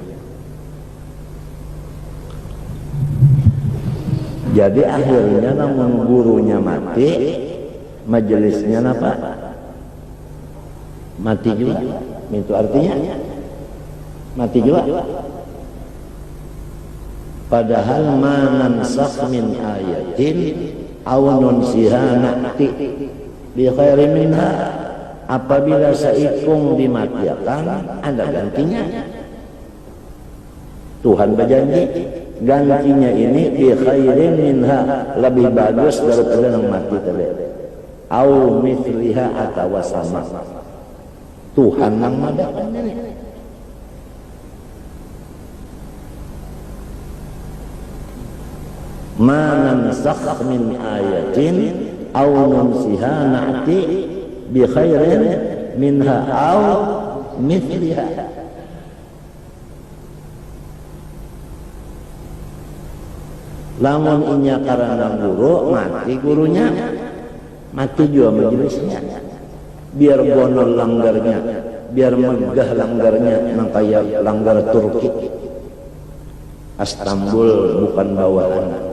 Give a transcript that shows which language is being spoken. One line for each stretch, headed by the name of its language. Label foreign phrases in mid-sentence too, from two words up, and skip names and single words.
Indonesian: Jadi akhirnya namun gurunya mati, majelisnya apa? Mati juga. Itu artinya mati juga.
Arabic: Padahal ما ننسخ من آية أو ننسها نأت بخير منها.
Indonesian: Apabila seikung dimatikan, ada gantinya. Tuhan berjanji gantinya ini
Arabic: بخير منها,
Indonesian: lebih bagus daripada yang mati tadi.
Arabic: أو مثلها
Indonesian: atau sama. Tuhan yang madakan ini.
Arabic: ما ننسخ من آية أو ننسها نأت بخير منها أو مثلها.
Indonesian: Lamun inya karena guru mati gurunya, mati juga majelisnya. Biar bonol langgarnya, biar megah langgarnya, nang kayak langgar Turki, Istanbul bukan bawahan.